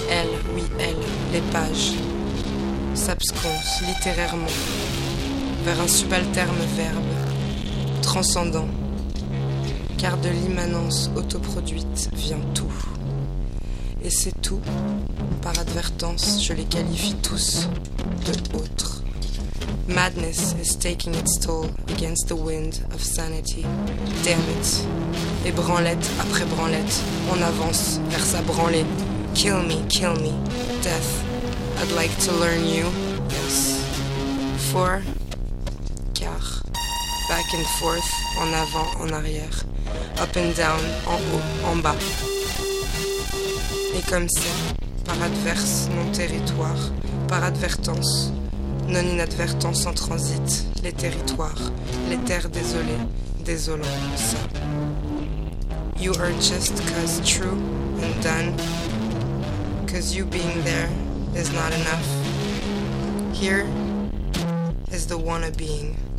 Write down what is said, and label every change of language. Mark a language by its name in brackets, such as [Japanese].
[French] Elle, oui, elle, les pages s'absconcent littérairement vers un subalterne verbe transcendant. Car de l'immanence autoproduite vient tout. Et c'est tout, par advertance, je les qualifie tous de autres. [English] Madness is taking its toll against the wind of sanity. Damn it. [French] Et branlette après branlette, on avance vers sa branlée. [English] Kill me, death. I'd like to learn you. Yes. For. Car. Back and forth, [French] en avant, en arrière. [English] Up and down, [French] en haut, en bas. Et comme ça, par adverse, non territoire, par advertance. Non inadvertance en transit, les territoires, les terres désolées, désolantes. [English] You are just cause true and done, cause you being there is not enough. Here is the wanna being.